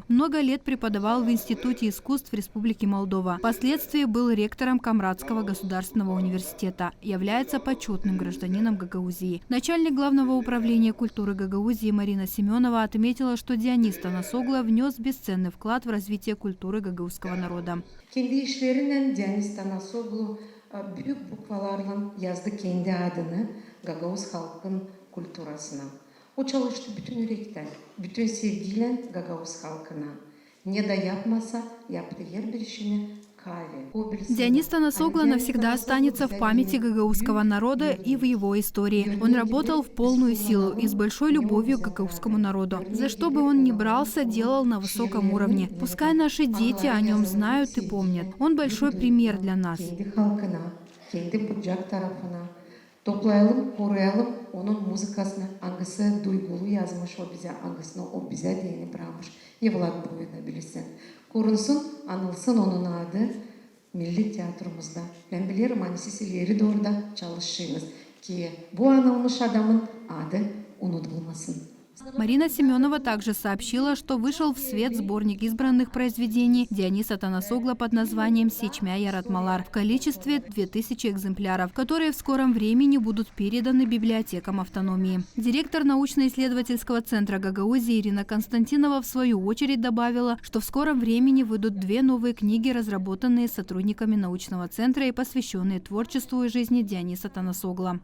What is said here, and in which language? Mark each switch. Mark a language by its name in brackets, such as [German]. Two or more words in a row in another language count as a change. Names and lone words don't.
[Russian] Много лет преподавал в Институте искусств Республики Молдова. Впоследствии был ректором Камрадского государственного университета. Является почетным гражданином Гагаузии. Начальник Главного управления культуры Гагаузии Марина Семенова отметила, что Дионис Танасоглу внес бесценный вклад в развитие культуры гагаузского народа. [Gagauz] Kendi işlerinden Dionис Tanasoglu büyük bukvalarla yazdı kendi adını Gagavuz halkın kulturasına. O çalıştı bütün yürekten, bütün sevgiyle Gagavuz halkına. Ne da yapmasa yaptı her bir işini. [Russian] Дионис Танасоглу навсегда останется в памяти гагаузского народа и в его истории. Он работал в полную силу и с большой любовью к гагаузскому народу. За что бы он ни брался, делал на высоком уровне. Пускай наши дети о нем знают и помнят. Он большой пример для нас. [Gagauz] Toplayalım, koruyalım onun muzikasını. Hangisi duygulu yazmış o bize, hangisini o bize değini bırakmış. Yıllar boyu da bilirsin. Korunsun, anılsın onun adı Milli Tiyatromuzda. Ben bilirim hani siz ileri doğru da çalışıyorsunuz ki bu anılmış adamın adı unutulmasın. [Russian] Марина Семенова также сообщила, что вышел в свет сборник избранных произведений Диониса Танасоглу под названием «Сечмя Яратмалар» в количестве 2000 экземпляров, которые в скором времени будут переданы библиотекам автономии. Директор научно-исследовательского центра Гагаузии Ирина Константинова в свою очередь добавила, что в скором времени выйдут 2 новые книги, разработанные сотрудниками научного центра и посвященные творчеству и жизни Диониса Танасоглу.